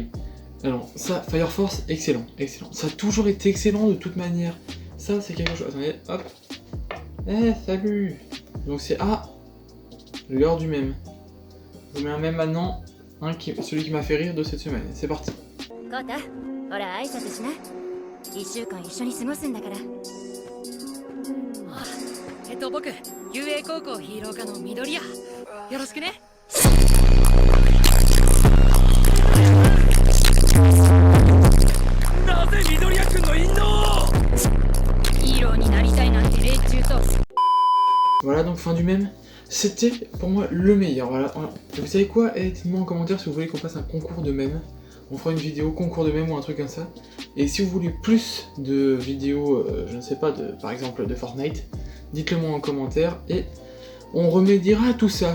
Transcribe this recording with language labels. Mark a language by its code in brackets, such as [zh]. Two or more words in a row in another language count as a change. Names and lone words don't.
[fr] Alors ça, Fire Force, excellent, excellent. Ça a toujours été excellent de toute manière. Ça c'est quelque chose. Attendez, hop. Eh, salut. Donc c'est l'heure du mème. Je vous mets un mème maintenant, celui qui m'a fait rire de cette semaine. C'est parti. [ja] 僕、雄英高校ヒーロー科の緑谷。よろしくね。なぜ緑谷くんの引導ヒーローになりたいなんて連中と。 [fr] Voilà, donc fin du mème. C'était pour moi le meilleur. Voilà. Vous savez quoi? Dites-moi en commentaire si vous voulez qu'on fasse un concours de mèmes. On fera une vidéo concours de mèmes ou un truc comme ça. Et si vous voulez plus de vidéos, je ne sais pas, par exemple de Fortnite, dites-le moi en commentaire et on remédiera à tout ça.